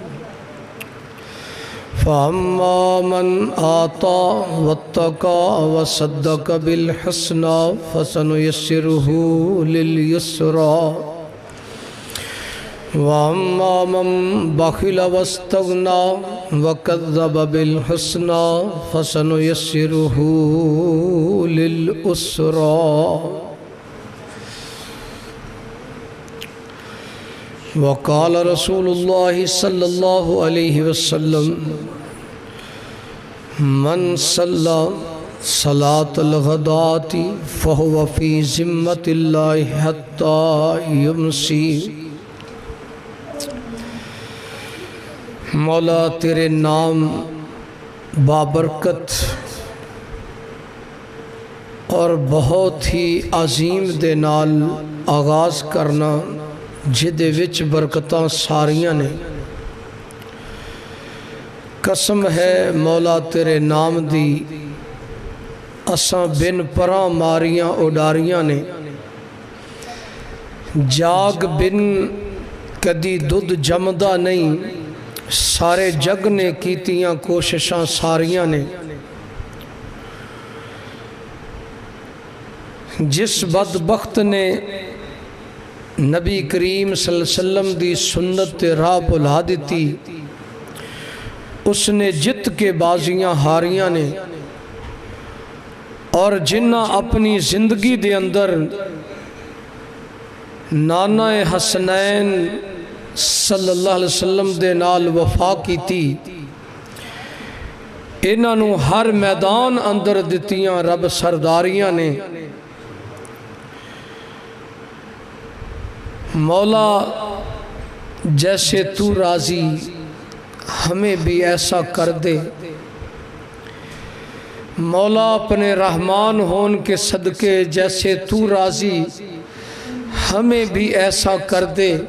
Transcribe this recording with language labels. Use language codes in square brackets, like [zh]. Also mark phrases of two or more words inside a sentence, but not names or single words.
[ar] فَأَمَّا مَنْ آتَى وَاتَّقَى وَصَدَّقَ بِالْحُسْنَى فَسَنُيَسِّرُهُ لِلْيُسْرَى وَأَمَّا مَنْ بَخِلَ وَاسْتَغْنَى وَكَذَّبَ بِالْحُسْنَى فَسَنُيَسِّرُهُ لِلْعُسْرَى۔ وقال رسول اللہ صلی اللہ علیہ وسلم من صلی صلاة الغداة فهو فی ذمة اللہ حتی یمسی۔ [pa] مولا تیرے نام بابرکت اور بہت ہی عظیم دے نال آغاز کرنا جدے وچ برکتاں ساریاں نے۔ قسم ہے مولا تیرے نام دی اساں بن پراں ماریاں اڈاریاں نے، جاگ بن کدی دودھ جمدا نہیں، سارے جگ نے کیتیاں کوششاں ساریاں نے۔ جس بدبخت نے نبی کریم [ar] صلی اللہ علیہ وسلم [pa] دی سنت راہ بھلا دیتی، اس نے جت کے بازیاں ہاریاں نے، اور جنہ اپنی زندگی دے اندر نانا حسنین [ar] صلی اللہ علیہ وسلم [pa] دے نال وفا کیتی، انہاں نو ہر میدان اندر دتیاں رب سرداریاں نے۔ [ur] مولا جیسے تو راضی ہمیں بھی ایسا کر دے، مولا اپنے رحمان ہون کے صدقے جیسے تو راضی ہمیں بھی ایسا کر دے۔